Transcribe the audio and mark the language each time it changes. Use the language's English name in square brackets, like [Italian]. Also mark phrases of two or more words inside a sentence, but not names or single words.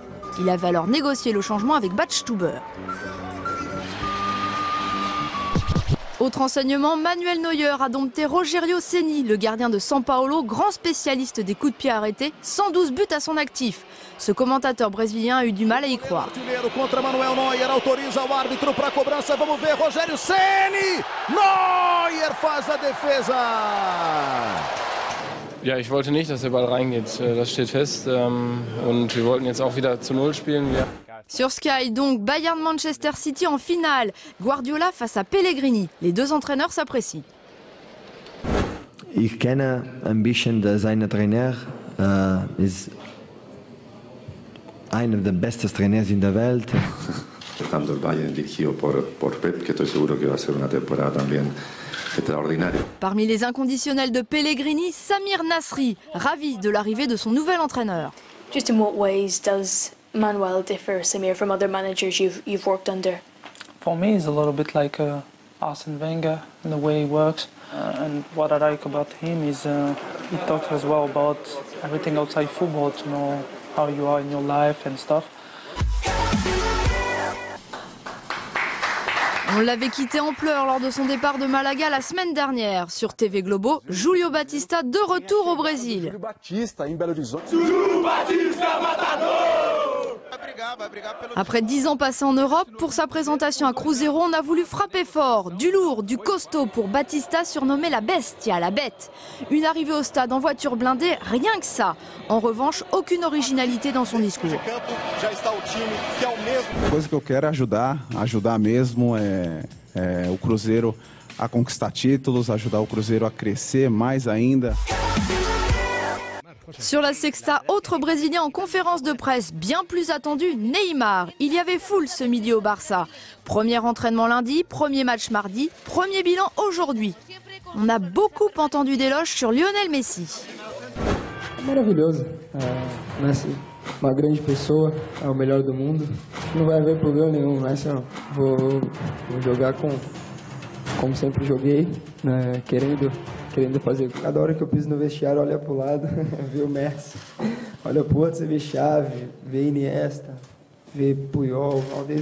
[French] Il avait alors négocié le changement avec Badstuber. Autre enseignement, Manuel Neuer a dompté Rogério Ceni, le gardien de San Paolo, grand spécialiste des coups de pied arrêtés, 112 buts à son actif. Ce commentateur brésilien a eu du mal à y croire. [Portuguese] Contra Manuel Neuer, autoriza o árbitro para a cobrança, vamos ver, Rogério Ceni! Neuer faz a defesa! [German] Ja, ich wollte nicht, dass der Ball reingeht, das steht fest. Und wir wollten jetzt auch wieder zu Null spielen. [French] Sur Sky, donc, Bayern-Manchester City en finale. Guardiola face à Pellegrini. Les deux entraîneurs s'apprécient. [German] Ich kenne ein bisschen seinen Trainer. Ist einer der besten Trainers in der Welt. [Spanish] Dejando el Bayern dirigido por Pep, que estoy seguro que va a ser una temporada también extraordinaria. [French] Parmi les inconditionnels de Pellegrini, Samir Nasri, ravi de l'arrivée de son nouvel entraîneur. [English] Just in what ways does Manuel differ, Samir, from other managers you've worked under? For me, he's a little bit like Arsene Wenger in the way he works. And what I like about him is he talks as well about everything outside football, to know how you are in your life and stuff. [French] On l'avait quitté en pleurs lors de son départ de Malaga la semaine dernière. Sur TV Globo, Julio Batista de retour au Brésil. Après 10 ans passés en Europe, pour sa présentation à Cruzeiro, on a voulu frapper fort. Du lourd, du costaud pour Batista, surnommé la Bestia, la bête. Une arrivée au stade en voiture blindée, rien que ça. En revanche, aucune originalité dans son discours. [Portuguese] A coisa que eu quero é ajudar mesmo o Cruzeiro a conquistar títulos, ajudar o Cruzeiro a crescer mais ainda. [French] Sur la Sexta, autre Brésilien en conférence de presse bien plus attendu, Neymar. Il y avait foule ce midi au Barça. Premier entraînement lundi, premier match mardi, premier bilan aujourd'hui. On a beaucoup entendu d'éloges sur Lionel Messi. [Portuguese] Maravilhoso. Messi, uma grande pessoa, é o melhor do mundo. Não vai haver problema nenhum, Messi, não. Vou jogar como sempre joguei, né, querendo fazer. Cada hora que eu piso no vestiário, olha pro lado, vê o Messi, olha pro outro, você vê Xavi, vê Iniesta, vê Puyol, Valdez.